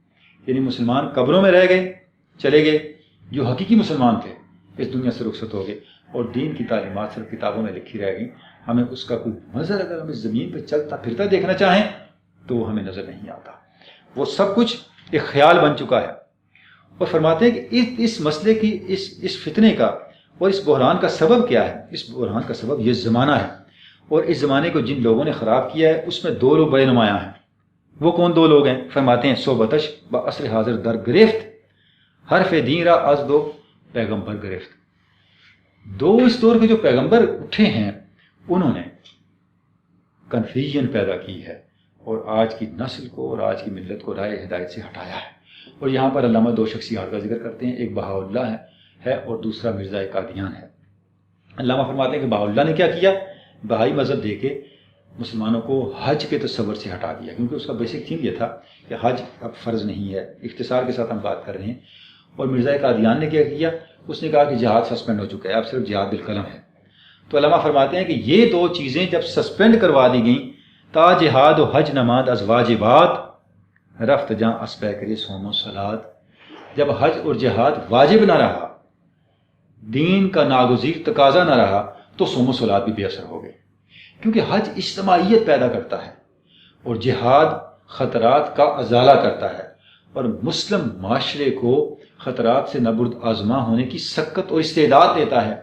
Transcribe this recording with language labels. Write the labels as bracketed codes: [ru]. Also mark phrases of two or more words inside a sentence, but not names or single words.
[ur] یعنی مسلمان قبروں میں رہ گئے، چلے گئے، جو حقیقی مسلمان تھے اس دنیا سے رخصت ہو گئے اور دین کی تعلیمات صرف کتابوں میں لکھی رہ گئیں، ہمیں اس کا کوئی منظر اگر ہم اس زمین پہ چلتا پھرتا دیکھنا چاہیں تو وہ ہمیں نظر نہیں آتا، وہ سب کچھ ایک خیال بن چکا ہے۔ اور فرماتے ہیں کہ اس مسئلے کی اس فتنے کا اور اس بحران کا سبب کیا ہے؟ اس بحران کا سبب یہ زمانہ ہے، اور اس زمانے کو جن لوگوں نے خراب کیا ہے اس میں دو لوگ بڑے نمایاں ہیں۔ وہ کون دو لوگ ہیں؟ فرماتے ہیں [fa] صوبتش با عصر حاضر در گرفت، حرف دین را از دو پیغمبر گرفت۔ [ur] دو اس دور کے جو پیغمبر اٹھے ہیں انہوں نے کنفیوژن پیدا کی ہے اور آج کی نسل کو اور آج کی ملت کو رائے ہدایت سے ہٹایا ہے۔ اور یہاں پر علامہ دو شخصیات کا ذکر کرتے ہیں، ایک بہاءاللہ ہے اور دوسرا مرزا قادیان ہے۔ علامہ فرماتے ہیں کہ بہاءاللہ نے کیا کیا؟ بہائی مذہب دے کے مسلمانوں کو حج کے تصور سے ہٹا دیا، کیونکہ اس کا [en] basic theme [ur] یہ تھا کہ حج اب فرض نہیں ہے۔ اختصار کے ساتھ ہم بات کر رہے ہیں۔ اور مرزا قادیان نے کیا کیا؟ اس نے کہا کہ جہاد سسپینڈ ہو چکا ہے، اب صرف جہاد بالقلم ہے۔ تو علامہ فرماتے ہیں کہ یہ دو چیزیں جب سسپینڈ کروا دی گئیں، [fa] تا جہاد و حج نماد از واجبات رفت جاں اسبہ کرے صوم و صلات، [ur] جب حج اور جہاد واجب نہ رہا، دین کا ناگزیر تقاضا نہ رہا، تو صوم و صلات بھی بے اثر ہو گئے، کیونکہ حج اجتماعیت پیدا کرتا ہے اور جہاد خطرات کا ازالہ کرتا ہے اور مسلم معاشرے کو خطرات سے نبرد آزما ہونے کی سکت اور استعداد دیتا ہے۔